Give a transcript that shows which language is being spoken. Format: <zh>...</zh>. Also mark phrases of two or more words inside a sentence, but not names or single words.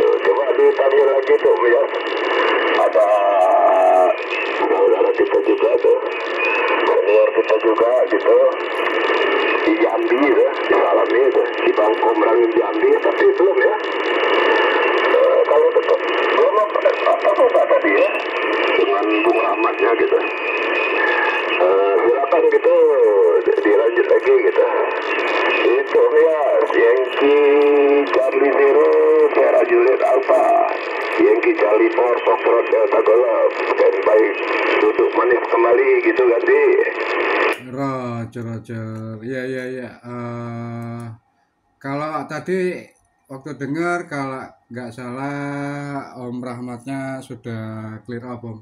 <id>Coba ditanya lagi tuh Om Yas, ada saudara kita juga tuh, senior kita juga gitu di Jambi gitu, di Salami gitu, di Bangko Merangin Jambi, tapi belum ya. Kalau tetap belum apa tadi ya dengan Bung Rahmatnya gitu. Silakan gitu dilanjut lagi gitu. Itu ya Yankee Charlie Zero Sierra Juliet Alpha, Yankee Charlie 4 Foxtrot Delta Golf, standby duduk manis kembali gitu ganti. Roger. Iya. Kalau tadi waktu dengar kalau nggak salah Om Rahmatnya sudah</id> <en>clear up</en> <id>Om.</id>